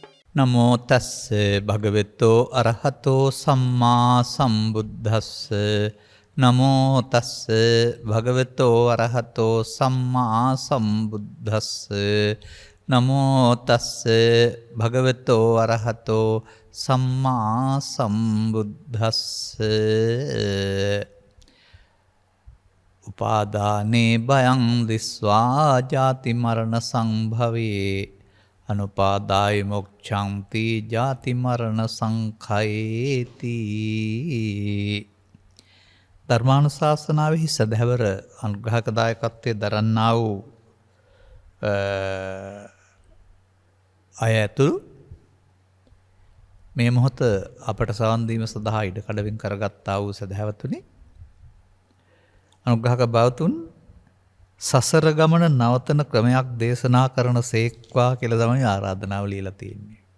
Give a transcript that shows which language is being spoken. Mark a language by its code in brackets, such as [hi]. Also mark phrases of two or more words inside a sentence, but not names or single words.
[pi] නමෝ තස්ස භගවතෝ අරහතෝ සම්මා සම්බුද්දස්ස නමෝ තස්ස භගවතෝ අරහතෝ සම්මා සම්බුද්දස්ස නමෝ තස්ස භගවතෝ අරහතෝ සම්මා සම්බුද්දස්ස උපාදානේ භයං දිස්වා ජාති මරණ සංභවේ අනුපාදාය මොක්ඛන්ති ජාති මරණ සංඛයේති. [si] ධර්මානුශාසනාවෙහි සදහැවර අනුග්‍රහක දායකත්වයේ දරන්නා වූ අය ඇතුළු මේ මොහොත අපට සවන් දීම සඳහා ඉඩ කඩවින් කරගත්තා වූ සදහැවතුනි, අනුග්‍රහක භාවතුන් සසර ගමන නවතන ක්‍රමයක් දේශනා කරන සේක්වා කියලා තමයි ආරාධනාව ලියලා තියෙන්නේ.